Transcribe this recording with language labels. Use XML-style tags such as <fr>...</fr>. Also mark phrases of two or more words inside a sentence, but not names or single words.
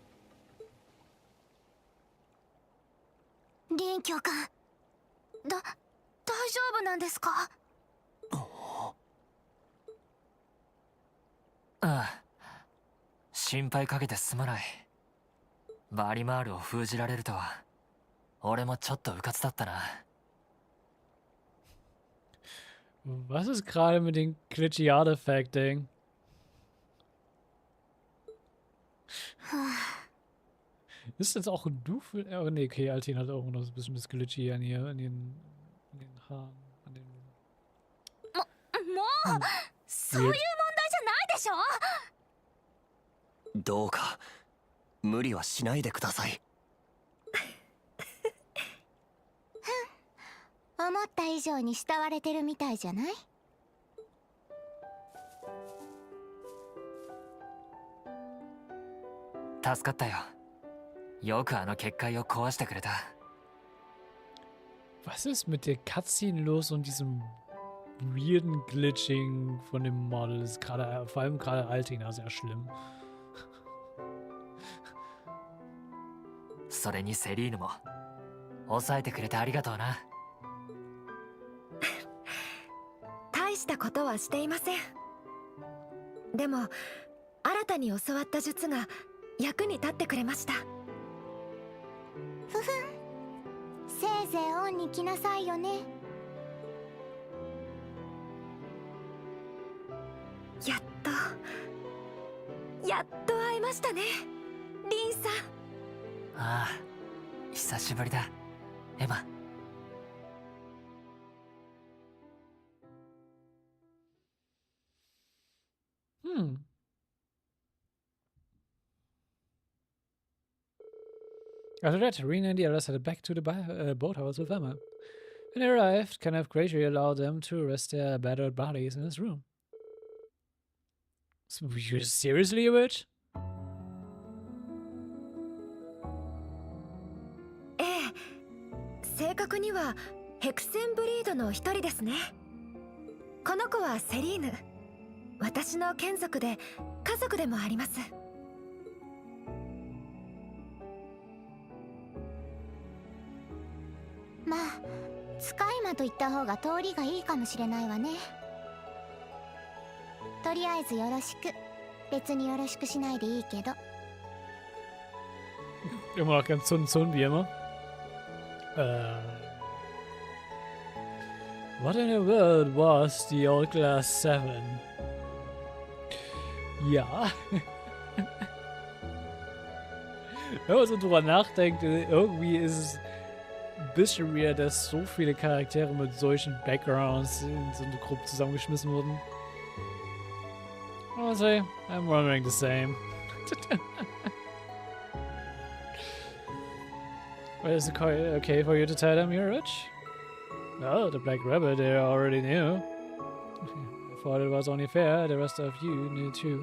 <ja>リン教官、大丈夫なんですか？ああ、心配かけてすまない。バリマールを封じられるとは俺もちょっとうかつだったな。</ja> <de>Was ist gerade mit dem</de> <en>glitchy Artifact-</en> <de>Ding? Ist jetzt auch du für... Oh ne, okay, Altin hat auch noch ein bisschen das Glitchy an hier, an den Haaren, an den...</de> <ja>もう、そういう問題じゃないでしょ。どうか無理はしないでください。思った以上に慕われてるみたいじゃない？助かったよ。よくあの結界を壊してくれた。</ja> <de>Was ist mit der Cutscene los und diesem weirden Glitching von dem Model? Das ist gerade, vor allem gerade Altina, sehr schlimm.</de> <ja>それにセリーヌも抑えてくれてありがとうな。大したことはしていません。でも新たに教わった術が役に立ってくれました。ふふん、せいぜいオンに来なさいよね。やっと会えましたね、リンさん。ああ、久しぶりだ、エマ。</ja> <en>After that, Rena and the others headed back to the boathouse with Emma. When they arrived, Kenneth graciously allowed them to rest their battered bodies in his room. So, you seriously a witch?</en> <ja>正確にはヘクセンブリードの一人ですね。この子はセリーヌ。私の眷属で家族でもあります。まあ使い魔と言った方が通りがいいかもしれないわね。とりあえずよろしく。別によろしくしないでいいけど。</ja> <de>Immer noch ganz zun wie immer.</de> <en>What in the world was the old Class 7?</en> <de>Ja. Wenn man so drüber nachdenkt, irgendwie ist es ein bisschen weird, dass so viele Charaktere mit solchen Backgrounds in so eine Gruppe zusammengeschmissen wurden.</de> <en>Honestly, I'm wondering the same. Well, is it okay for you to tell them you're rich? No, the Black Rabbit they already knew. I thought it was only fair the rest of you knew too.</en>